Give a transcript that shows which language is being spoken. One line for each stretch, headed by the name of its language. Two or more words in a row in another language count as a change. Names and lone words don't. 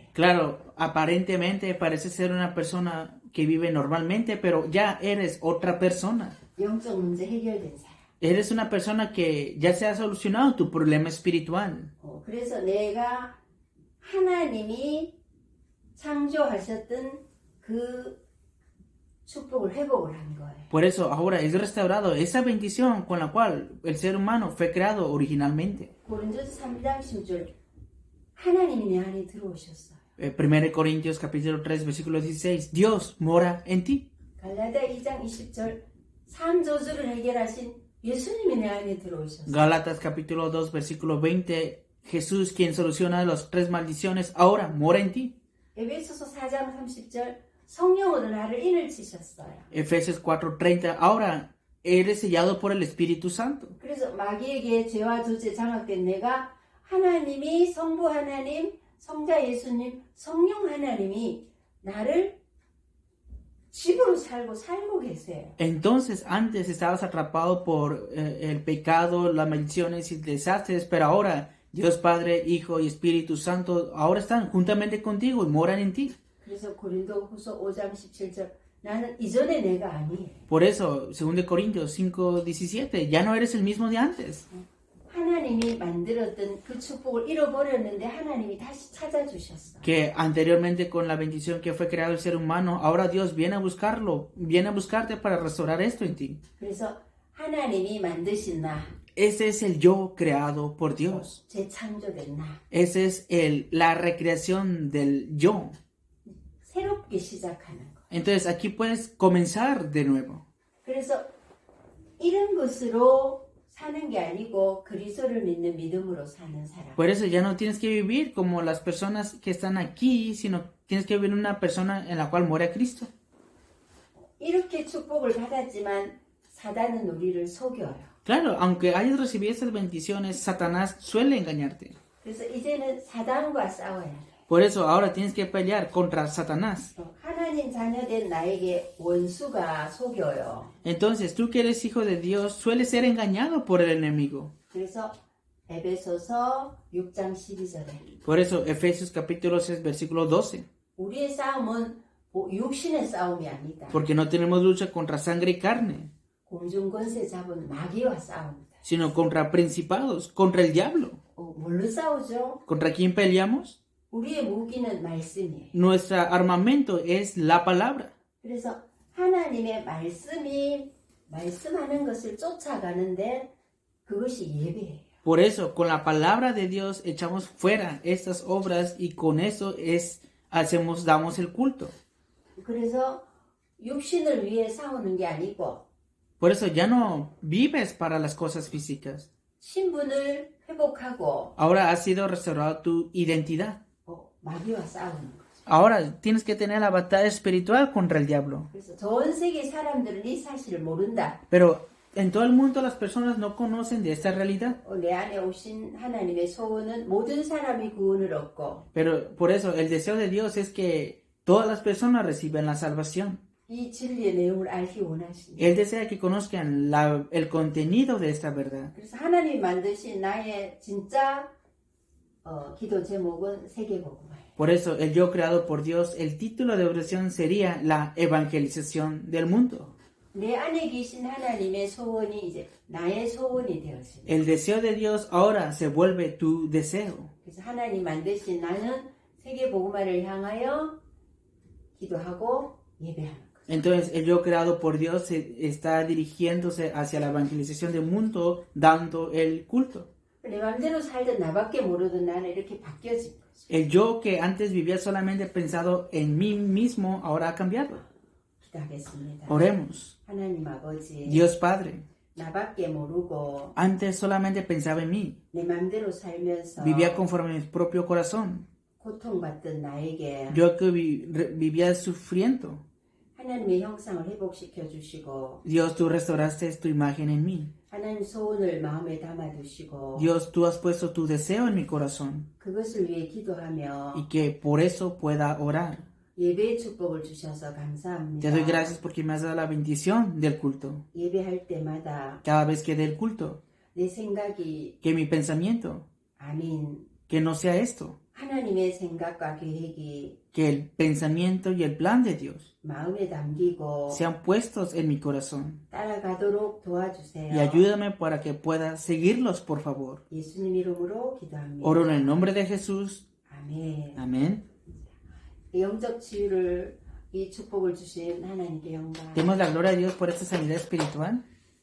Spanish: Claro, aparentemente parece ser una persona que vive normalmente, pero ya eres otra persona.
Korean: 영적 문제 해결된 사람.
Spanish: Eres una persona que ya se ha solucionado tu problema espiritual.
Korean: 그래서 내가 하나님이 창조하셨던 그 축복을 회복을 한 거예요.
Spanish: Por eso ahora es restaurado esa bendición con la cual el ser humano fue creado originalmente.
Korean: 고린도서 3장 10절 하나님이 내 안에 들어오셨어요.
Spanish: 1 Corintios capítulo 3 versículo 16. Dios mora en ti.
Korean: 갈라디아 2장 20절 삶 저주를 해결하신 예수님이 내 안에 들어오셨어요.
Spanish: Gálatas capítulo 2 versículo 20. Jesús, quien soluciona las 3 maldiciones, ahora mora en ti.
Korean: 에베소서 4장 30절 성령으로 나를 인을 치셨어요.
Spanish: Efesios 4:30. Ahora eres sellado por el Espíritu Santo.
Korean: 그래서 마귀에게 죄와 저주에 장악된 내가 하나님이 성부 하나님, 성자 예수님, 성령 하나님이 나를 집으로 살고 계세요.
Spanish: Entonces, antes estabas atrapado por el pecado, las maldiciones y desastres, pero ahora Dios Padre, Hijo y Espíritu Santo ahora están juntamente contigo y moran en ti.
Korean: 그래서 고린도후서 5장 17절 나는 이전의 내가 아니에요.
Spanish: Por eso, 2 Corintios 5:17, ya no eres el mismo de antes.
Korean: 하나님이 만들었던 그 축복을 잃어버렸는데 하나님이 다시 찾아주셨어.
Spanish: Que anteriormente con la bendición que fue creado el ser humano, ahora Dios viene a buscarlo, viene a buscarte para restaurar esto en ti.
Korean: 그래서 하나님이 만드신 나,
Spanish: Ese es el yo creado por Dios.
Korean: 재창조된 나,
Spanish: Ese es la recreación del yo.
Korean: 새롭게 시작하는 거.
Spanish: Entonces aquí puedes comenzar de nuevo.
Korean: 그래서 이런 것으로 사는 게 아니고 그리스도를 믿는 믿음으로 사는 사람.
Spanish: Por eso ya no tienes que vivir como las personas que están aquí, sino tienes que vivir una persona en la cual muere a Cristo.
Korean: 이렇게 축복을 받았지만 사단은 우리를 속여요.
Spanish: Claro, aunque hayas recibido esas bendiciones, Satanás suele engañarte.
Korean: 그래서 이제는 사단과 싸워야 돼.
Spanish: Por eso ahora tienes que pelear contra Satanás.
Korean: 하나님 자녀된 나에게 원수가 속여요.
Spanish: Entonces, tú que eres hijo de Dios, sueles ser engañado por el enemigo.
Korean: 그래서 에베소서 6장 12절에
Spanish: Por eso, Efesios capítulo 6, versículo 12.
Korean: 우리의 싸움은 육신의 싸움이 아니다.
Spanish: Porque no tenemos lucha contra sangre y carne,
Korean: 공중 권세 잡은 마귀와 싸웁니다.
Spanish: sino contra principados, contra el diablo.
Korean: 뭘로 싸우죠?
Spanish: ¿Contra quién peleamos?
Korean: 우리의 무기는 말씀이에요.
Spanish: Nuestro armamento es la palabra.
Korean: 그래서 하나님의 말씀이 말씀하는 것을 쫓아가는데 그것이 예배예요.
Spanish: Por eso, con la palabra de Dios echamos fuera estas obras y con eso damos el culto.
Korean: 그래서 육신을 위해 싸우는 게 아니고
Spanish: Por eso ya no vives para las cosas físicas.
Korean: 신분을 회복하고
Spanish: Ahora ha sido restaurada tu identidad.
Korean: 마귀와 싸우는 거죠.
Spanish: Ahora tienes que tener la batalla espiritual contra el diablo.
Korean: 그래서 전 세계 사람들은 이 사실을 모른다.
Spanish: Pero en todo el mundo las personas no conocen de esta realidad.
Korean: 내 안에 오신 하나님의 소원은 모든 사람이 구원을 얻고
Spanish: Pero por eso el deseo de Dios es que todas las personas reciban la salvación.
Korean: 이 진리의 내용을 알기 원하십니다.
Spanish: Él desea que conozcan el contenido de esta verdad.
Korean: 그래서 하나님이 만드신 나의 진짜 기도 제목은 세계복음화예요.
Spanish: Por eso el yo creado por Dios, el título de oración sería la evangelización del mundo.
Korean: 내 안에 계신 하나님의 소원이 이제 나의 소원이 되었습니다.
Spanish: El deseo de Dios ahora se vuelve tu deseo.
Korean: 그래서 하나님 만드신 나는 세계복음화를 향하여 기도하고 예배하는 거예요.
Spanish: Entonces el yo creado por Dios está dirigiéndose hacia la evangelización del mundo, dando el culto.
Korean: 내 맘대로 살던 나밖에 모르던 나는 이렇게 바뀌어진 거죠.
Spanish: El yo que antes vivía solamente pensado en mí mismo, ahora ha cambiado.
Korean: 기도하겠습니다.
Spanish: Oremos.
Korean: 하나님 아버지,
Spanish: Dios Padre,
Korean: 나밖에 모르고
Spanish: antes solamente pensaba en mí,
Korean: 내 맘대로 살면서
Spanish: vivía conforme a mi propio corazón.
Korean: 고통받던 나에게
Spanish: Yo que vivía sufriendo.
Korean: 하나님의 형상을 회복시켜 주시고
Spanish: Dios, tú restauraste tu imagen en mí.
Korean: 하나님 소원을 마음에 담아두시고
Spanish: Dios, tú has puesto tu deseo en mi corazón
Korean: 그것을 위해 기도하며
Spanish: y que por eso pueda orar.
Korean: 예배의 축복을 주셔서 감사합니다.
Spanish: Te doy gracias porque me has dado la bendición del culto.
Korean: 예배할 때마다
Spanish: Cada vez que dé el culto,
Korean: 내 생각이
Spanish: que mi pensamiento,
Korean: 아닌
Spanish: que no sea esto,
Korean: 하나님의 생각과 계획이
Spanish: que el pensamiento y el plan de Dios
Korean: 마음에 담기고
Spanish: sean puestos en mi corazón.
Korean: 따라가도록 도와주세요.
Spanish: Y ayúdame para que pueda seguirlos, por favor.
Korean: 예수님 이름으로 기도합니다.
Spanish: Oro en el nombre de Jesús.
Korean: 아멘.
Spanish: Amén.
Korean: 영적 치유를 이 축복을 주신 하나님께 영광.
Spanish: Demos la gloria a Dios por esta sanidad espiritual.